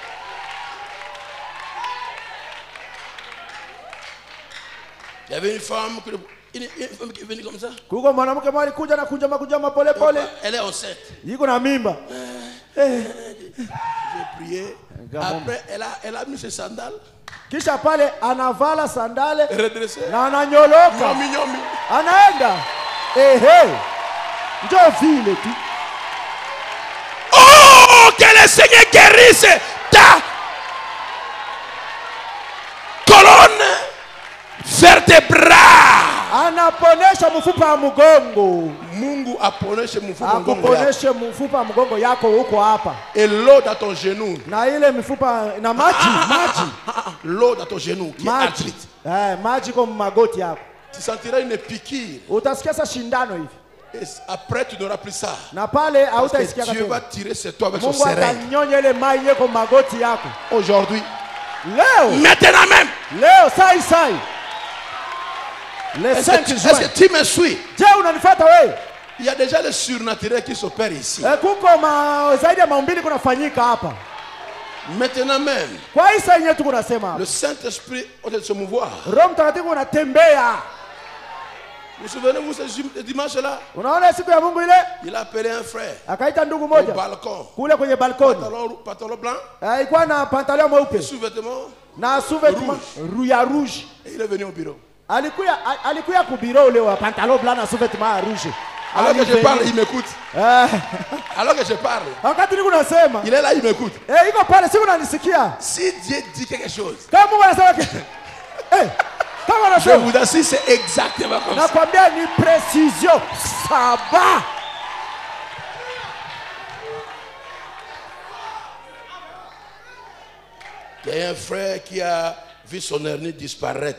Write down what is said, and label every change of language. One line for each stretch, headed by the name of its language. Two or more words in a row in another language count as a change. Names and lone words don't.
French: Il y avait une femme qui est venue comme ça. Elle est enceinte. J'ai prié. Après, elle a mis ses sandales.
Swahili: Kisha pale anavala sandale redressé. Na ananyoloka. Nyomi. Anaenda.
French: Oh, que le Seigneur guérisse ta colonne vertébrale.
Swahili: Anaponesha mfupa wa mgongo. Mungu aponeshe mfupa wa mgongo yako huko hapa.
French: Et l'eau dans ton genou.
Swahili: Na ile mifupa na maji.
French: L'eau dans ton genou qui est arthrite.
Swahili: Maji kwa magoti yako.
French: Tu sentiras une piqûre.
Swahili: Utasikia sa shindano hivi.
French: Et après tu n'auras plus ça.
Swahili: Na pale hautaisikia tena.
French: Dieu va tirer sur toi avec son seringue.
Swahili: Mungu atanyonya ile maji yako magoti yako.
French: Aujourd'hui.
Swahili: Leo.
French: Maintenant même.
Swahili: Leo sai.
French: Est-ce que tu me suis? Il y a déjà le surnaturel qui s'opère ici. Maintenant même, le Saint-Esprit va se mouvoir. Vous souvenez-vous ce dimanche-là? Il a appelé un frère au balcon. Pantalon blanc et sous-vêtements rouge. Et il est venu au bureau.
Swahili: Alikuya kubiro ule wa
French: pantalon blanc
Swahili: na
French: sous-vêtements rouge. Alors que je parle, il m'écoute. Alors que je parle, il est là, il m'écoute. Si Dieu dit quelque chose, je vous assure, c'est exactement comme ça. Il y a un frère qui a vu son hernie disparaître.